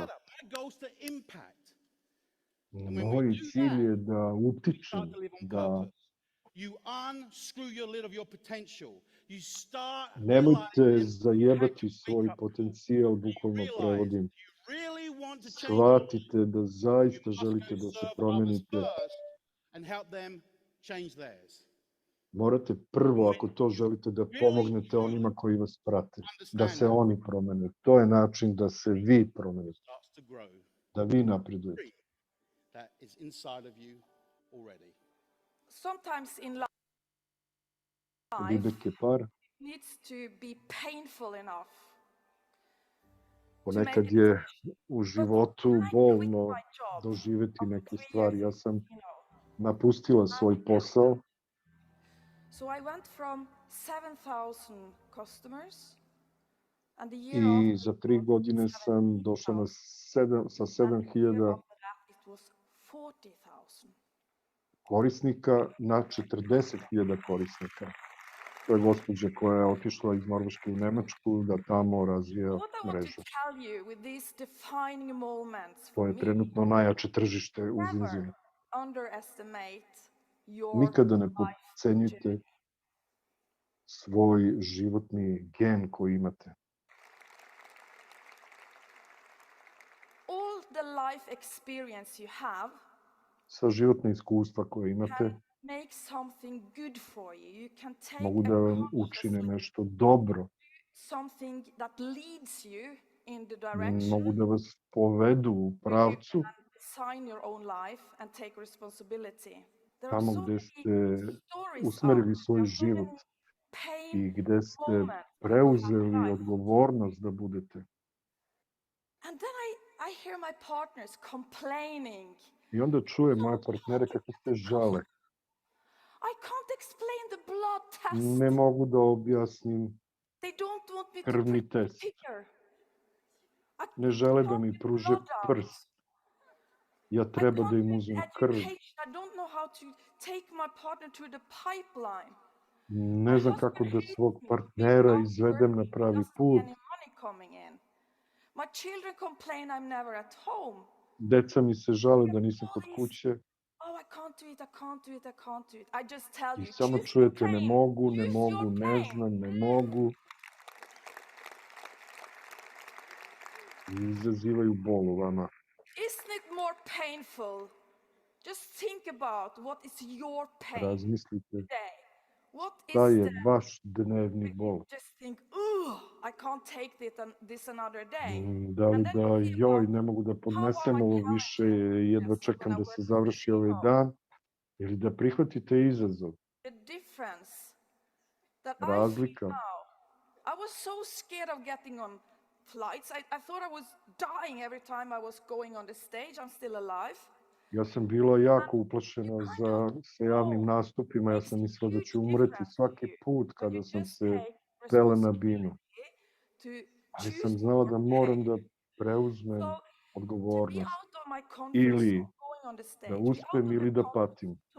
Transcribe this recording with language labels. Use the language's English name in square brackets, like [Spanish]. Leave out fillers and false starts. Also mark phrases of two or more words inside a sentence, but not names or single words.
[English] My goal is to impact. [Serbian] Moj cilj je da utičem, da [English] You unscrew your lid of your potential. You start [Serbian] nemojte zajebati svoj potencijal, bukvalno prevodim. Shvatite da zaista želite da se promenite. [English] And help them change theirs. [Serbian] Morate prvo, ako to želite, da pomognete onima koji vas prate, da se oni promene. To je način da se vi promenite, da vi napredujete. [English] That is inside of you already. Sometimes in Liebe par. it needs to be painful enough. [Serbian] Ponekad je u životu bolno doživeti neke stvari. Ja sam napustila svoj posao. [English] So I went from 7,000 customers and the year [Serbian] I za 3 godine sam došla sa 7.000 [English] it was 40,000. [Serbian] korisnika na 40.000 korisnika. To je gospođa koja je otišla iz Norveške u Nemačku da tamo razvija mrežu. To je trenutno najjače tržište u Zinzinu. Nikada ne podcenjujte svoj životni gen koji imate. [English] All the life experience you have [Serbian] Sva životna iskustva koje imate [English] make something good for you. You can take [Serbian] mogu da vam učine nešto dobro. [English] something that leads you in the direction [Serbian] Mogu da vas povedu u pravcu [English] design your own life and take responsibility. There are [Serbian] tamo [English] so [Serbian] gde [English] many [Serbian] ste [English] stories [Serbian] usmerili [English] out [Serbian] svoj [English] there, so [Serbian] život [English] many [Serbian] i gde ste [English] moments [Serbian] preuzeli odgovornost da budete. [English] And then I hear my partners complaining. [Serbian] I onda čujem moje partnere kako se žale. [English] I can't explain the blood test. [Serbian] Ne mogu da objasnim [English] They don't want me to [Serbian] krvni [English] put the [Serbian] test. [English] finger. [Serbian] Ne žele da mi pruže prst. Ja treba da im uzmem krv. [English] Education. I don't know how to take my partner to the pipeline. [Serbian] Ne znam kako da svog partnera izvedem na pravi put. [English] Any money coming in. My children complain I'm never at home. [Serbian] Deca mi se žale da nisam kod kuće [English] Oh, I can't do it, I can't do it, I can't do it. I just tell [Serbian] i [English] you, [Serbian] samo [English] choose your [Serbian] čujete ne [English] pain. [Serbian] mogu, ne [English] Choose [Serbian] mogu, [English] your [Serbian] ne [English] pain. [Serbian] znam, ne mogu. I izazivaju bol u vama. [English] Isn't it more painful? Just think about what is your pain [Serbian] Razmislite [English] today. What is [Serbian] šta je [English] the [Serbian] vaš dnevni bol. [English] just think, I can't take this another day. [Serbian] Da li da joj, ne mogu da podnesem ovo više, jedva čekam da se završi ovaj dan, ili da prihvatite izazov. [English] The difference that I [Serbian] Razlika. [English] feel now. I was so scared of getting on flights. I thought I was dying every time I was going on the stage. I'm still alive. [Serbian] Ja sam bila jako uplašena sa javnim nastupima, ja sam mislila da ću umreti svaki put kada sam se pela na binu. Ali sam znala da moram da preuzmem odgovornost. Ili da uspem ili da patim.